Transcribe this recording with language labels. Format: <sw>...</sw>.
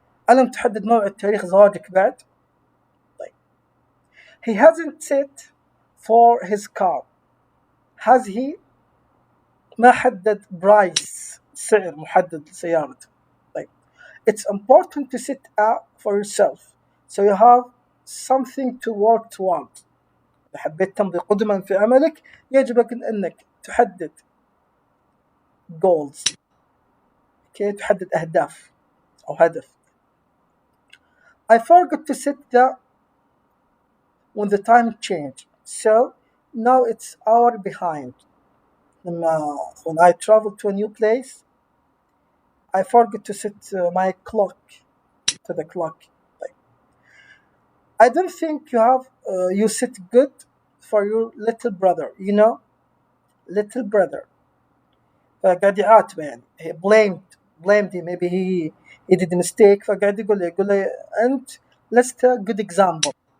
<ar>ألم تحدد موعد تاريخ زواجك بعد؟ طيب.</ar> <en>He hasn't set for his car. Has he؟</en> <ar>ما حدد price سعر محدد لسيارته. طيب.</ar> <en>It's important to set up for yourself so you have something to work toward.</en> <ar>إذا حبيت تمضي قدما في عملك يجب أنك تحدد goals. كي تحدد أهداف أو هدف.</ar> <en>I forgot to set when the time changed so now it's hour behind. When I travel to a new place I forgot to set my clock to the clock. I don't think you set good for your little brother. You know little brother.</en> <ar>فقاعد يعاتبه يعني</ar> <en>he blamed him. Maybe he did a mistake.</en> <ar>فقاعد يقول له أنت لست</ar> <en>good example.</en>